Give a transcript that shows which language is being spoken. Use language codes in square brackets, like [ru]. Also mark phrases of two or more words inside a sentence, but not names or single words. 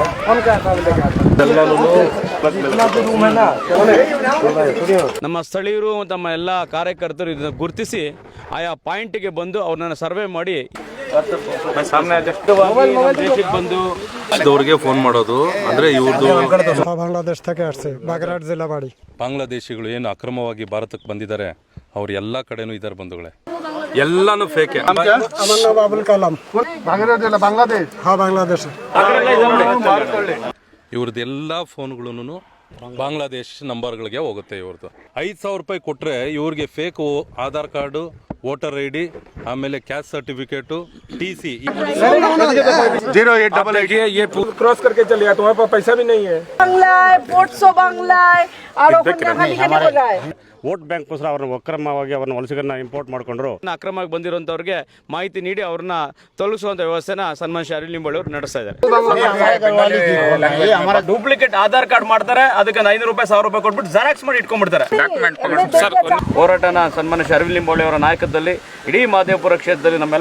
[kn] ನಮ್ಮ ಸ್ಥಳೀಯರು ತಮ್ಮ ಎಲ್ಲ ಕಾರ್ಯಕರ್ತರು ಇದನ್ನು ಗುರುತಿಸಿ ಆಯಾ ಪಾಯಿಂಟ್ಗೆ ಬಂದು ಅವ್ರನ್ನ ಸರ್ವೆ ಮಾಡಿ ಬಂದು ಅವ್ರಿಗೆ ಫೋನ್ ಮಾಡೋದು ಅಂದ್ರೆ ಇವ್ರದ್ದು [bn] ಬಾಂಗ್ಲಾದೇಶ থেকে আসছে বাগেরহাট জেলা বাড়ি [kn] ಬಾಂಗ್ಲಾದೇಶಿಗಳು ಏನು ಅಕ್ರಮವಾಗಿ ಭಾರತಕ್ಕೆ ಬಂದಿದ್ದಾರೆ ಅವ್ರ ಎಲ್ಲ ಕಡೆನೂ ಇದ್ದಾರೆ ಬಂಧುಗಳೇ, ಎಲ್ಲಾನು ಫೇಕೆ. [bn] আমার নাম আবুল কালাম বাগেরহাট জেলা বাংলাদেশ হ্যাঁ বাংলাদেশ [kn] ಇವ್ರದ್ದು ಎಲ್ಲ ಫೋನ್ಗಳು ಬಾಂಗ್ಲಾದೇಶ್ ನಂಬರ್ಗಳಿಗೆ ಹೋಗುತ್ತೆ. ಇವ್ರದ್ದು 5,000 ರೂಪಾಯಿ ಕೊಟ್ಟರೆ ಇವ್ರಿಗೆ ಫೇಕ್ ಆಧಾರ್ ಕಾರ್ಡು, [en] voter ID, [kn] ಆಮೇಲೆ [en] caste certificate, [kn] TC [hi] 0888 ये क्रॉस करके चले गया, तुम्हारे पास पैसा भी नहीं है. [bn] বাংলায় পড়ছো বাংলায় আর ওখানে খালি কেন বলায় [kn] ವೋಟ್ ಬ್ಯಾಂಕ್ಗೋಸ್ಕರ ಅವ್ರನ್ನ ಅಕ್ರಮವಾಗಿ ಅವ್ರನ್ನ ವಲಸಿಗರನ್ನ ಇಂಪೋರ್ಟ್ ಮಾಡಿಕೊಂಡ್ರು. ಅಕ್ರಮವಾಗಿ ಬಂದಿರುವಂತವ್ರಿಗೆ ಮಾಹಿತಿ ನೀಡಿ ಅವ್ರನ್ನ ತೊಲಗಿಸುವಂತ ವ್ಯವಸ್ಥೆನ ಸನ್ಮಾನ್ಯ ಶ್ರೀ ಅರವಿಂದ್ ನಿಂಬಾವಳಿ ಅವರು ನಡೆಸ್ತಾ ಇದ್ದಾರೆ. ಡೂಪ್ಲಿಕೇಟ್ ಆಧಾರ್ ಕಾರ್ಡ್ ಮಾಡ್ತಾರೆ, ಅದಕ್ಕೆ 500 ರೂಪಾಯಿ 1000 ರೂಪಾಯಿ ಕೊಟ್ಬಿಟ್ಟು ಜೆರಾಕ್ಸ್ ಮಾಡಿ ಇಟ್ಕೊಂಡ್ಬಿಡ್ತಾರೆ. ಹೋರಾಟನ ಸನ್ಮಾನ್ಯ ಶ್ರೀ ಅರವಿಂದ್ ನಿಂಬಾವಳಿ ಅವರ ನಾಯಕತ್ವದಲ್ಲಿ ಇಡೀ ಮಹದೇವಪುರ ಕ್ಷೇತ್ರದಲ್ಲಿ ನಮ್ಮೆಲ್ಲ